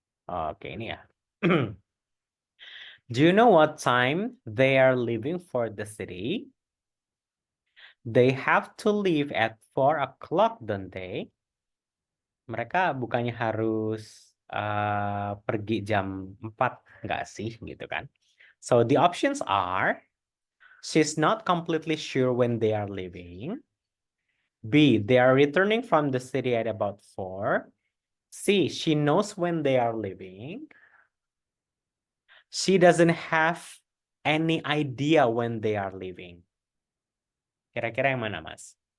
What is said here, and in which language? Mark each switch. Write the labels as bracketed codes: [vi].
[id] Oke, ini ya. [en] Do you know what time they are leaving for the city? They have to leave at 4 o'clock, don't they? [id] Mereka bukannya harus pergi jam 4, nggak sih, gitu kan? [en] So the options are, she's not completely sure when they are leaving. B, they are returning from the city at about 4. C, she knows when they are leaving. She doesn't have any idea when they are leaving. [id] Kira-kira yang mana, Mas?